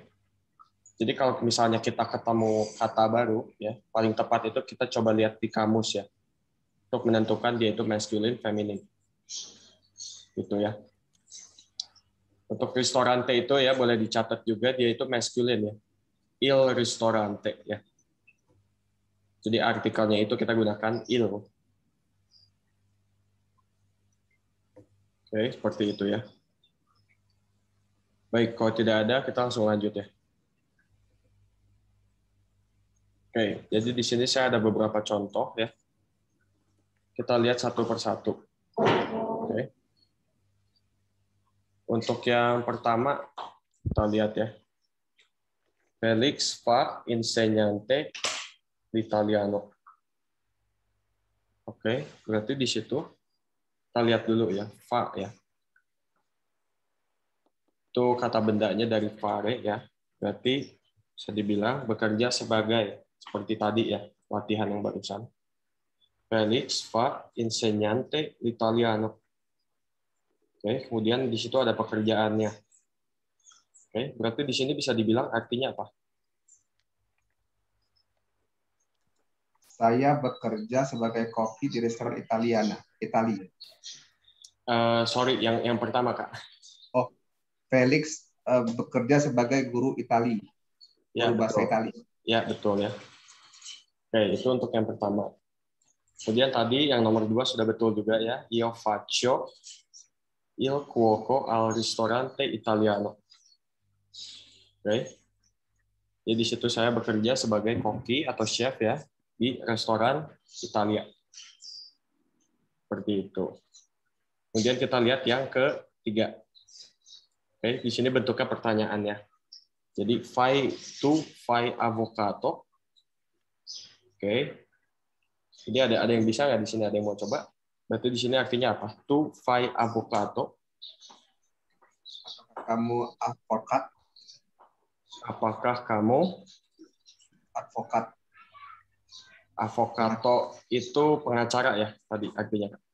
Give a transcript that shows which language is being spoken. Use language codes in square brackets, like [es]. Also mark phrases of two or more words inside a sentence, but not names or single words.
[id] Jadi kalau misalnya kita ketemu kata baru, ya paling tepat itu kita coba lihat di kamus ya, untuk menentukan dia itu masculine, feminim. Gitu ya. Untuk ristorante itu ya boleh dicatat juga dia itu masculine ya. [it] Il ristorante ya. [id] Jadi artikelnya itu kita gunakan il. Oke, seperti itu ya. Baik, kalau tidak ada kita langsung lanjut ya. Oke, jadi di sini saya ada beberapa contoh ya. Kita lihat satu persatu. Oke. Untuk yang pertama kita lihat ya. [it] Felix fa insegnante l'italiano. [id] Oke, berarti di situ kita lihat dulu ya, fa ya. Itu kata bendanya dari fare ya. Berarti bisa dibilang bekerja sebagai seperti tadi ya, latihan yang barusan. [it] Felix fa insegnante l'italiano. [id] Oke, kemudian di situ ada pekerjaannya. Oke, berarti di sini bisa dibilang artinya apa? Saya bekerja sebagai koki di restoran Italia. Sorry, yang pertama Kak. Oh, Felix bekerja sebagai guru Itali, Ya, guru bahasa betul. Itali. Ya, betul ya. Oke, itu untuk yang pertama. Kemudian tadi yang nomor 2 sudah betul juga ya. [it] Io faccio il cuoco al ristorante italiano. [id] Oke. Jadi di situ saya bekerja sebagai koki atau chef ya di restoran Italia. Seperti itu. Kemudian kita lihat yang ketiga. Oke, di sini bentuknya pertanyaannya. [it] Jadi fai tu fai avocado. [id] Oke. Jadi ada yang bisa nggak di sini? Ada yang mau coba? Berarti di sini artinya apa? [it] Tu fai avocado. [id] Kamu advokat, Apakah kamu advokat. avocado itu pengacara ya tadi artinya?